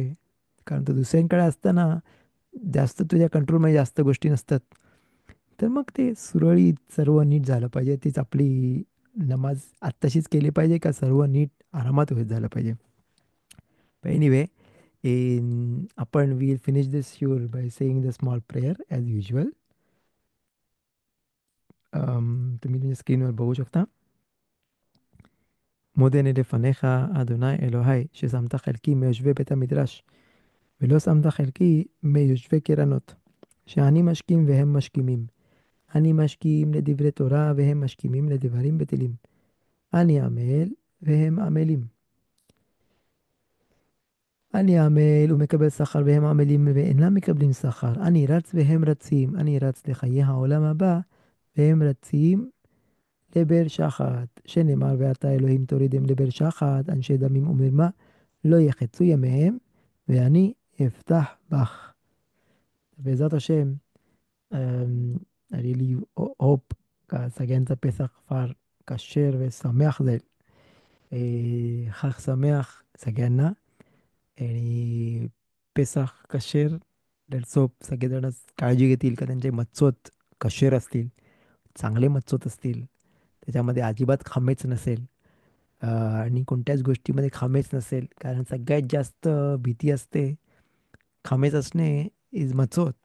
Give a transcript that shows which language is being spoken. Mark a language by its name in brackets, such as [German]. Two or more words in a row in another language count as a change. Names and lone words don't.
[Marathi] कारण तो दुसऱ्यांकडे असताना जास्त तुझ्या कंट्रोलमध्ये जास्त गोष्टी नसतात. तर मग ते सुरळीत सर्व नीट झालं पाहिजे. तीच आपली नमाज आत्ताशीच केली पाहिजे का सर्व नीट आरामात होत झालं पाहिजे. [English] एनिवे, आपण will finish this sure by saying the small prayer as usual. [Marathi] तुम्ही तुमच्या स्क्रीनवर बघू शकता. [Hebrew] מודה לפניך, אדוני אלוהי, ששמת חלקי מיושבי בית המדרש, ולא שמת חלקי מיושבי קרנות, שאני משכים והם משכימים. אני משכים לדברי תורה והם משכימים לדברים בטלים. אני עמל והם עמלים. אני עמל ומקבל שכר והם עמלים ואינם מקבלים שכר. אני רץ והם רצים. אני רץ לחיי העולם הבא והם רצים לבאר שחת. שנאמר ואתה אלוהים תורידם לבאר שחת, אנשי דמים ומרמה לא יחצו ימיהם ואני אפתח בך. בעזרת השם, [English] I really hope [Hebrew] סגנית פסח फार כשר ושמח זה. חג שמח סגנה. [Marathi] आणि [Hebrew] פסח כשר [Marathi] सोप सगळेजणच काळजी घेतील का त्यांचे [Hebrew] מצות כשר [Marathi] असतील, चांगले मच्छोत असतील, त्याच्यामध्ये अजिबात खामेच नसेल. आणि कोणत्याच गोष्टीमध्ये खामेच नसेल. कारण सगळ्यात जास्त भीती असते खामेच असणे इज मच्छोत.